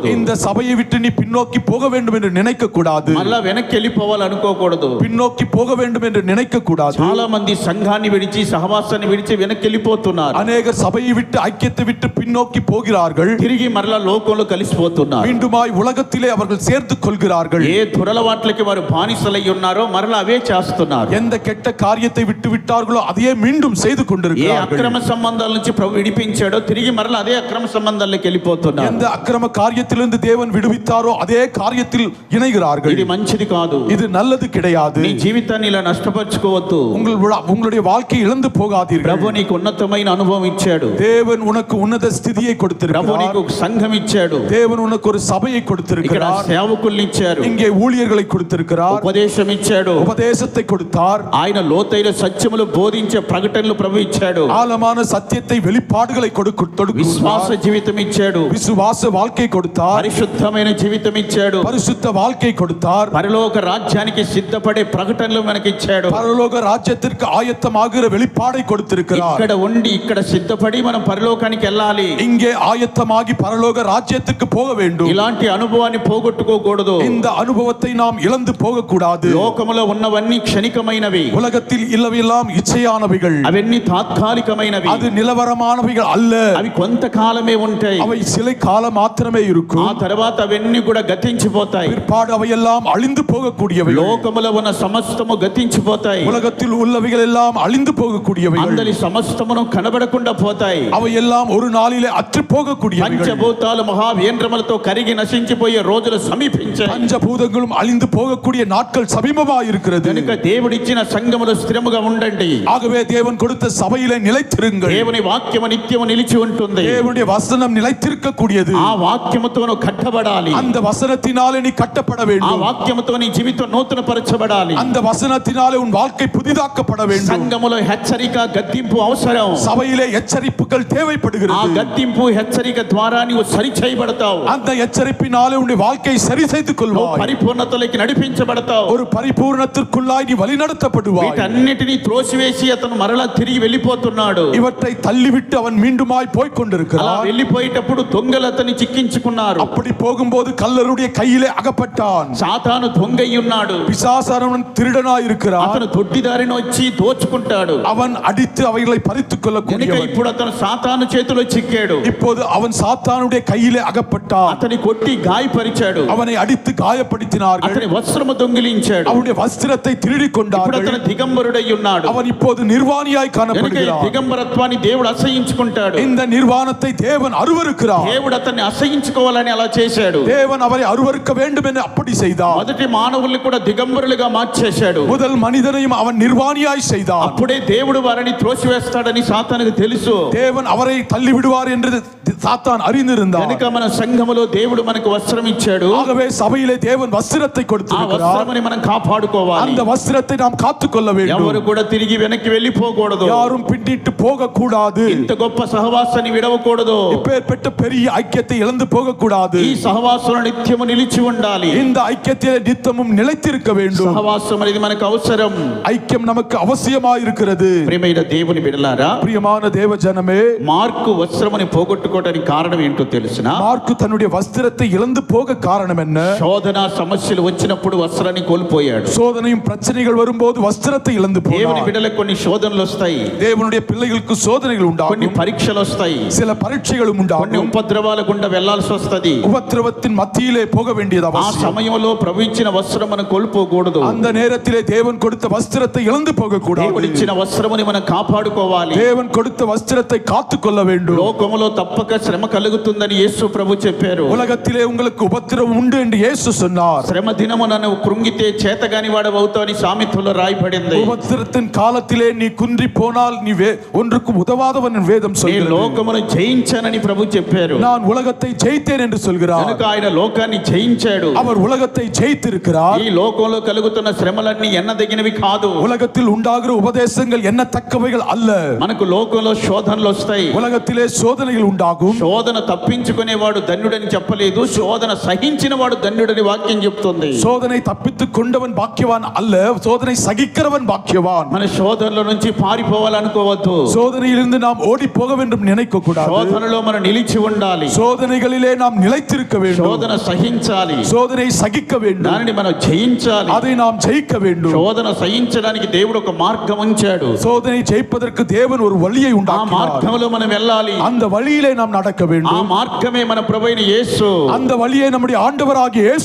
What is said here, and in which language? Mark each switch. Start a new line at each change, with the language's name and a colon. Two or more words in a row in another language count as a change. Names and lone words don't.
Tamil: இந்த சபையை விட்டு நீ பின்னோக்கி போக வேண்டும் என்று நினைக்க கூடாது.
Telugu: మళ్ళా వెనక్కి వెళ్ళిపోవాలి అనుకోకూడదు.
Tamil: பின்னோக்கி போக வேண்டும் என்று நினைக்க கூடாது.
Telugu: చాలా మంది సంఘాన్ని విడిచి సహవాసాన్ని విడిచి వెనక్కి వెళ్ళిపోతున్నారు.
Tamil: அநேகர் சபையை விட்டு ஐக்கியத்தை விட்டு பின்னோக்கி போகிறார்கள்.
Telugu: తిరిగి మరలా లోకంలో కలిసిపోతున్నారు.
Tamil: மீண்டுமாய் உலகத்திலே அவர்கள் சேர்த்து கொள்கிறார்கள்.
Telugu: ఏ దురలవాట్లకి వారు బానిసలై ఉన్నారో మరలా అవే చేస్తున్నారు.
Tamil: எந்த கெட்ட காரியத்தை விட்டு விட்டார்களோ அதையே மீண்டும் செய்து
Telugu: ఏ
Tamil: கொண்டிருக்கிறார்கள்.
Telugu: అక్రమ సంబంధాల నుంచి ప్రభు విడిపించాడో తిరిగి మరలా అదే అక్రమ సంబంధాల్లోకి వెళ్ళిపోతున్నారు.
Tamil: எந்த அக்கிரம காரியத்திலிருந்து தேவன் விடுவித்தாரோ அதே காரியத்தில் இணைகிறார்கள்.
Telugu: ఇది మంచిది కాదు.
Tamil: இது நல்லது கிடையாது.
Telugu: నీ జీవితాన్ని ఇలా నష్టపరుచుకోవద్దు.
Tamil: உங்களுடைய வாழ்க்கை இழந்து போகாதீர்கள்.
Telugu: ప్రభు నీకు ఉన్నతమైన అనుభవం ఇచ్చాడు.
Tamil: தேவன் உனக்கு உன்னத ஸ்திதியை
Telugu: ప్రభు
Tamil: கொடுத்திருக்கிறார்.
Telugu: నీకు ఒక సంఘం ఇచ్చాడు.
Tamil: தேவன் உனக்கு ஒரு சபையை
Telugu: ఇక్కడ
Tamil: கொடுத்திருக்கிறார்.
Telugu: సేవకుల్ని ఇచ్చారు.
Tamil: இங்கே ஊழியர்களை கொடுத்திருக்கிறார்.
Telugu: ఉపదేశం ఇచ్చాడు.
Tamil: உபதேசத்தை கொடுத்தார்.
Telugu: ఆయన లోతైన సత్యములు బోధించే ప్రకటనలు ప్రభు ఇచ్చాడు.
Tamil: ஆழமான సత్యத்தை வெளிப்பாடுகளை
Telugu: విశ్వాస జీవితం ఇచ్చాడు.
Tamil: விசுவாச வாழ்க்கை கொடுத்தார்.
Telugu: పరిశుద్ధమైన జీవితం ఇచ్చాడు.
Tamil: பரிசுத்த வாழ்க்கை கொடுத்தார்.
Telugu: పరలోక రాజ్యానికి సిద్ధపడే ప్రకటనలు మనకి ఇచ్చాడు.
Tamil: பரலோக ராஜ்யத்திற்கு ஆயத்தமாகிற வெளிப்பாடை கொடுத்திருக்கிறார்.
Telugu: ఇక్కడ ఉండి ఇక్కడ సిద్ధపడి మనం పరలోకానికి వెళ్ళాలి.
Tamil: இங்கே ஆயத்தமாகி பரலோக ராஜ்யத்துக்கு போக வேண்டும்.
Telugu: ఇలాంటి అనుభవాన్ని పోగొట్టుకోకూడదు.
Tamil: இந்த அனுபவத்தை நாம் இழந்து போக கூடாது.
Telugu: లోకములో ఉన్నవన్నీ క్షణికమైనవి.
Tamil: உலகத்தில் இல்லவெல்லாம் இச்சையானவைகள்.
Telugu: అవన్నీ తాత్కాలికమైనవి.
Tamil: அது நிலவரமானவைகள் அல்ல.
Telugu: అవి కొంతకాలమే ఉంటాయి.
Tamil: அவை சில காலம் மாத்திரமே
Telugu: ఆ
Tamil: இருக்கும்.
Telugu: తర్వాత అవన్నీ కూడా గతించిపోతాయి.
Tamil: பிற்பாடு அவையெல்லாம் அழிந்து போகக்கூடியவைகள்.
Telugu: లోకములో ఉన్న సమస్తము గతించిపోతాయి.
Tamil: உலகத்தில் உள்ளவைகள் எல்லாம் அழிந்து போகக்கூடியவைகள்.
Telugu: అందరి సమస్తమును కనబడకుండా పోతాయి.
Tamil: அவையெல்லாம் ஒரு நாளிலே அற்று போகக்கூடியவைகள்.
Telugu: పంచభూతాలు మహావేంద్రములతో కరిగి నశించిపోయే రోజులు సమీపించాయి.
Tamil: பஞ்சபூதங்களும் அழிந்து போகக்கூடிய நாட்கள் சமீபமாக இருக்கிறது.
Telugu: కనుక దేవుడిచ్చిన సంఘములో స్థిరముగా ఉండండి.
Tamil: ஆகவே தேவன் கொடுத்த சபையிலே நிலைத்திருங்கள்.
Telugu: దేవుని వాక్యము నిత్యము నిలిచి ఉంటుంది.
Tamil: தேவனுடைய வசனம் நிலைத்திருக்க கூடியது.
Telugu: ఆ వాక్యముతో నువ్వు కట్టబడాలి.
Tamil: அந்த வசனத்தினாலே நீ கட்டப்பட
Telugu: ఆ
Tamil: வேண்டும்.
Telugu: వాక్యముతో నీ జీవితం నూతన పరచబడాలి.
Tamil: அந்த వசனத்தினாலே உன் வாழ்க்கை புதிதாக்கப்பட வேண்டும்.
Telugu: సంఘములో హెచ్చరిక గద్దింపు అవసరం.
Tamil: சபையிலே எச்சரிப்புகள்
Telugu: ఆ
Tamil: தேவைப்படுகிறது.
Telugu: గద్దింపు హెచ్చరిక ద్వారా నీవు సరి చేయబడతావు.
Tamil: அந்த எச்சரிப்பினாலே உன்னுடைய வாழ்க்கையை சரி செய்து
Telugu: నువ్వు
Tamil: கொள்வாய்.
Telugu: పరిపూర్ణతలోకి నడిపించబడతావు.
Tamil: ஒரு பரிபூர்ணத்திற்குள்ளாய் நீ வழிநடத்தப்படுவாய்.
Telugu: వీటన్నిటిని త్రోసివేసి అతను మరలా తిరిగి వెళ్ళిపోతున్నాడు.
Tamil: இவற்றை தள்ளிவிட்டு அவன் மீண்டுமாய் போய்
Telugu: అలా
Tamil: கொண்டிருக்கிறான்.
Telugu: వెళ్ళిపోయేటప్పుడు దొంగలు అతన్ని చిక్కించుకున్నారు.
Tamil: அப்படி போகும்போது கல்லருடைய கையிலே அகப்பட்டான்.
Telugu: సాతాను దొంగ అయి ఉన్నాడు.
Tamil: பிசாசானவன் திருடனாய் இருக்கிறான்.
Telugu: అతను దొడ్డిదారిని వచ్చి దోచుకుంటాడు.
Tamil: அவன் அடித்து அவைகளை பறித்துக்
Telugu: కనుక
Tamil: கொள்ளக்கூடியவன்.
Telugu: ఇప్పుడు అతను సాతాను చేతిలో చిక్కాడు.
Tamil: இப்போது அவன் சாத்தானுடைய கையிலே அகப்பட்டான்.
Telugu: అతని కొట్టి గాయపరిచాడు.
Tamil: அவனை అడిத்து காயப்படுத்தினார்கள்.
Telugu: అతని వస్త్రము దొంగిలించాడు.
Tamil: அவனுடைய వஸ்திரத்தை திருடி
Telugu: ఇప్పుడు
Tamil: கொண்டார்கள்.
Telugu: అతను దిగంబరుడై ఉన్నాడు.
Tamil: அவன் இப்போது நிர்வாணியாய்
Telugu: కనుక ఈ
Tamil: காணப்படுகிறான்.
Telugu: దిగంబరత్వాన్ని దేవుడు అసహించుకుంటాడు.
Tamil: இந்த நிர்வாணத்தை தேவன் அருவருக்கிறார்.
Telugu: దేవుడు అతన్ని అసహించుకోవాలని అలా చేశాడు.
Tamil: தேவன் அவரை அருவருக்க வேண்டும் என்று அப்படி செய்தார்.
Telugu: మొదటి మానవుల్ని కూడా దిగంబరులుగా మార్చేశాడు.
Tamil: முதல் மனிதனையும் அவன் நிர்வாணியாய் செய்தார்.
Telugu: అప్పుడే దేవుడు వారిని త్రోసివేస్తాడని సాతానుకు తెలుసు.
Tamil: தேவன் அவரை தள்ளி விடுவார் என்று சாத்தான் அறிந்திருந்தார்.
Telugu: కనుక మన సంఘములో దేవుడు మనకు వస్త్రం ఇచ్చాడు.
Tamil: ஆகவே சபையிலே தேவன் வஸ்திரத்தை
Telugu: ఆ
Tamil: கொடுத்திருக்கிறார்.
Telugu: వస్త్రముని మనం కాపాడుకోవాలి.
Tamil: அந்த வஸ்திரத்தை நாம் காத்துக்கொள்ள வேண்டும்.
Telugu: ఎవరు కూడా తిరిగి వెనక్కి వెళ్ళిపోకూడదు.
Tamil: யாரும் பின்னிட்டு போக கூடாது.
Telugu: ఇంత గొప్ప సహవాసాన్ని విడవకూడదు.
Tamil: இப்பேற்பட்ட பெரிய ஐக்கியத்தை இழந்து போக கூடாது.
Telugu: ఈ సహవాసంలో నిత్యము నిలిచి ఉండాలి.
Tamil: இந்த ஐக்கியத்திலே நித்தமும் நிலைத்திருக்க வேண்டும்.
Telugu: సహవాసం అనేది మనకు అవసరం.
Tamil: ஐக்கியம் நமக்கு அவசியமாய் இருக்கிறது.
Telugu: ప్రియమైన దేవుని బిడ్డలారా,
Tamil: பிரியமான தேவ ஜனமே,
Telugu: మార్కు వస్త్రముని పోగొట్టుకోవడానికి కోల్పోవడానికి కారణం ఏంటో తెలుసునా?
Tamil: மார்க்கு தன்னுடைய வஸ்திரத்தை இழந்து போக காரணம் என்ன?
Telugu: శోధన సమస్యలు వచ్చినప్పుడు వస్త్రాన్ని కోల్పోయాడు.
Tamil: சோதனையும் பிரச்சனைகள் வரும்போது வஸ்திரத்தை இழந்து
Telugu: దేవుని
Tamil: போனார்.
Telugu: బిడ్డలకు కొన్ని శోధనలు వస్తాయి,
Tamil: தேவனுடைய பிள்ளைகளுக்கு சோதனைகள்
Telugu: కొన్ని
Tamil: உண்டாகும்,
Telugu: పరీక్షలు వస్తాయి,
Tamil: சில பரீட்சைகளும்
Telugu: కొన్ని
Tamil: உண்டாகும்,
Telugu: ఉపద్రవాల గుండా వెళ్లాల్సి వస్తది.
Tamil: உபத்திரவத்தின் மத்தியிலே போக வேண்டியது
Telugu: ఆ
Tamil: அவசியம்.
Telugu: సమయంలో ప్రభు ఇచ్చిన వస్త్రం మనం కోల్పోకూడదు.
Tamil: அந்த நேரத்திலே தேவன் கொடுத்த வஸ்திரத்தை இழந்து போக
Telugu: దేవుడు
Tamil: கூடாது.
Telugu: ఇచ్చిన వస్త్రముని మనం కాపాడుకోవాలి.
Tamil: தேவன் கொடுத்த వస్త్రத்தை காத்துக்கொள்ள வேண்டும்.
Telugu: లోకములో తప్పక శ్రమ కలుగుతుందని యేసు ప్రభు చెప్పారు.
Tamil: உலகத்திலே உங்களுக்கு உபத்திரவம் உண்டு என்று இயேசு சொன்னார்.
Telugu: శ్రమ దినమునను కృంగితే చేతగాని వాడవవుతావని సామెతలో రాయబడింది.
Tamil: உபத்திரத்தின் காலத்திலே நீ குன்றி போனால் நீ ஒன்றுக்கும் உதவாதவன் என்று வேதம்
Telugu: నేను
Tamil: சொல்கிறது.
Telugu: లోకమును జయించానని ప్రభు చెప్పారు.
Tamil: நான் உலகத்தை ஜெயித்தேன் என்று சொல்கிறார்.
Telugu: కనుక ఆయన లోకాన్ని జయించాడు.
Tamil: அவர் உலகத்தை ஜெயித்திருக்கிறார்.
Telugu: ఈ లోకంలో కలుగుతున్న శ్రమలన్నీ ఎన్నదగినవి కాదు.
Tamil: உலகத்தில் உண்டாகிற உபதேசங்கள் எண்ணத்தக்கவைகள் அல்ல.
Telugu: మనకు లోకంలో శోధనలు వస్తాయి.
Tamil: உலகத்திலே சோதனைகள் உண்டாகும்.
Telugu: శోధన తప్పించుకునేవాడు ధన్యుడని చెప్పలేదు, శోధన సహించిన వాడు ధన్యుడని వాక్యం చెప్తుంది.
Tamil: சோதனை தப்பித்துக் கொண்டவன் பாக்கியவான் அல்ல, சோதனை சகிக்கிறவன் பாக்கியவான்.
Telugu: మన శోధనల నుంచి పారిపోవాలనుకోవద్దు.
Tamil: சோதனையிலிருந்து நாம் ஓடி போக வேண்டும் நினைக்க கூடாது.
Telugu: శోధనలో మనం నిలిచి ఉండాలి.
Tamil: சோதனைகளிலே நாம் நிலைத்திருக்க வேண்டும்.
Telugu: శోధన సహించాలి.
Tamil: சோதனை சகிக்க வேண்டும்.
Telugu: దానిని మనం జయించాలి.
Tamil: அதை நாம் ஜெயிக்க வேண்டும்.
Telugu: శోధన సహించడానికి దేవుడు ఒక మార్గం ఉంచాడు.
Tamil: சோதனை ஜெயிப்பதற்கு தேவன் ஒரு வழியை
Telugu: ఆ
Tamil: உண்டாக்கினார்.
Telugu: మార్గంలో మనం వెళ్ళాలి.
Tamil: அந்த வழியிலே நாம் நடக்க
Telugu: ఆ
Tamil: வேண்டும்.
Telugu: మార్గమే మన ప్రభువైన యేసు.
Tamil: அந்த வழியை நம்முடைய ஆண்டவராகிய இயேசு